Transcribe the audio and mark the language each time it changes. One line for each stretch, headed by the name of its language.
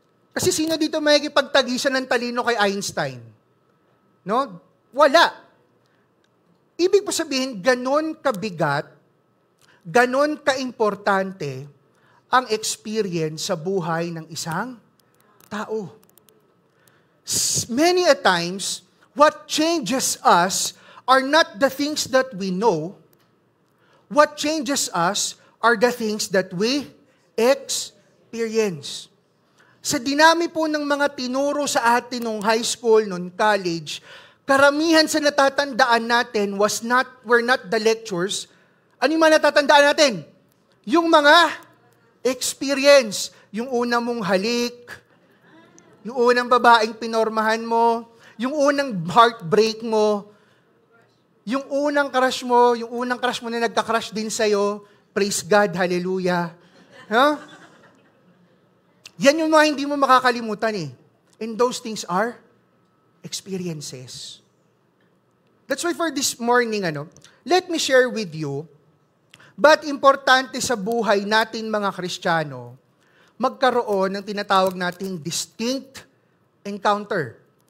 Filipino: Kasi sino dito makikipagtagisan ng talino kay Einstein? No? Wala. Ibig po sabihin, ganon kabigat, ganon kaimportante ang experience sa buhay ng isang tao.
English: Many a times, what changes us are not the things that we know. What changes us are the things that we experience.
Filipino: Sa dinami po ng mga tinuro sa atin nung high school, nung college, karamihan sa natatandaan natin
English: were not the lectures.
Filipino: Ano yung mga natatandaan natin? Yung mga experience. Yung una mong halik, yung unang babaeng pinormahan mo, yung unang heartbreak mo, yung unang crush mo na nagka-crush din sa'yo.
English: Praise God, hallelujah.
Filipino: Huh? Yan yung mga hindi mo makakalimutan eh.
English: And those things are experiences. That's why for this morning, let me share with you,
Filipino: ba't importante sa buhay natin mga Kristiyano, magkaroon ng tinatawag nating distinct encounter.